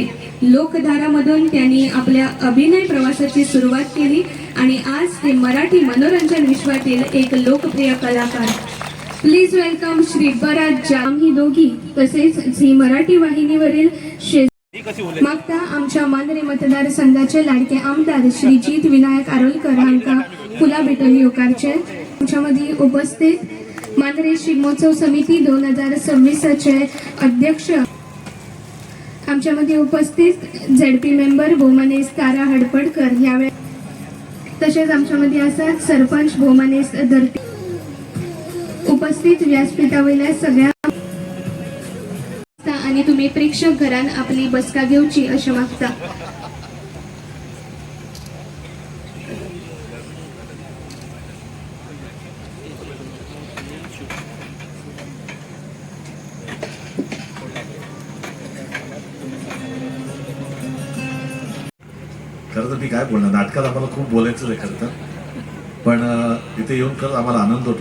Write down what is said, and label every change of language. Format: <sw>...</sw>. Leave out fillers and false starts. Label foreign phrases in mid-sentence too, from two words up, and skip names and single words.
<mr>लोकधारामधून त्यांनी आपल्या अभिनय प्रवासाची सुरुवात केली आणि आज ते मराठी मनोरंजन विश्वातील एक लोकप्रिय कलाकार.</mr> <en>please welcome श्री भरत जाधव.</en> <kok>ही दोघी तसेच झी मराठी वाहिनीवरील मागता आमच्या मांद्रे मतदारसंघाचे लाडके आमदार श्री जीत विनायक आरोलकर हांका फुला भेटून येवकारचे.</kok> <mr>आमच्यामध्ये उपस्थित मांद्रे शिगमोत्सव समिती 2026चे अध्यक्ष, आमच्यामध्ये उपस्थित ZP मेंबर भौमानेस तारा हडपडकर यावेळी, तसेच आमच्यामध्ये असतात सरपंच भौमानेस धरती.</mr> <kok>उपस्थित व्यासपीठावरल्या सगळ्या आणि तुम्ही प्रेक्षक घरान आपली बसका घेवची अशें मागता.</kok> <mr>खरं तर मी काय बोलणार, नाटकात आम्हाला खूप बोलायचं आहे खरं तर, पण इथे येऊन खरंच आम्हाला आनंद होतो.</mr>